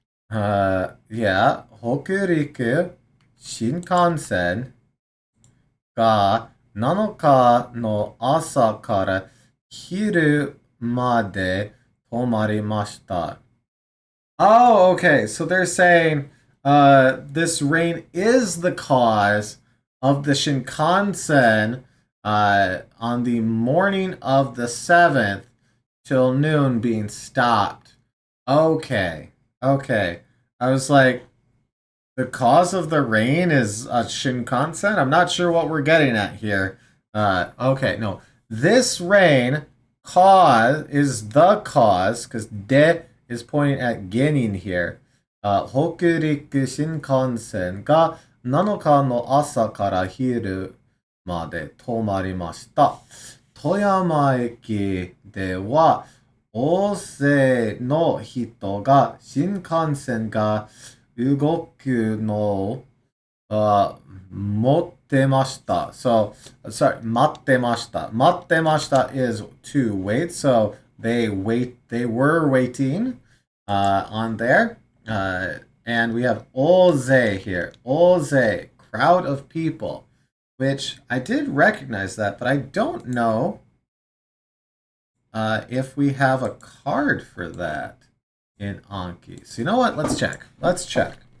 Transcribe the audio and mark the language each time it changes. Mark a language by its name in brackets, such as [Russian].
[Japanese] Yeah, Hokuriku Shinkansen ga 7日の朝から昼まで止まりました。 [English] Oh, okay. So they're saying this rain is the cause of the Shinkansen on the morning of the 7th till noon being stopped. Okay. Okay. I was like, the cause of the rain is Shinkansen? I'm not sure what we're getting at here. Okay, no. This rain cause is the cause, because de is pointing at genin here. [Japanese] Hokuriku Shinkansen ga 7日の朝から昼まで止まりました。富山駅では大勢の人が新幹線が動くのを持ってました。 [English] So, sorry, [Japanese] 待ってました。待ってました [English] is to wait. So they were waiting on there. And we have 大勢 here. 大勢, crowd of people, which I did recognize that, but I don't know if we have a card for that in Anki. So you know what? Let's check. Let's check.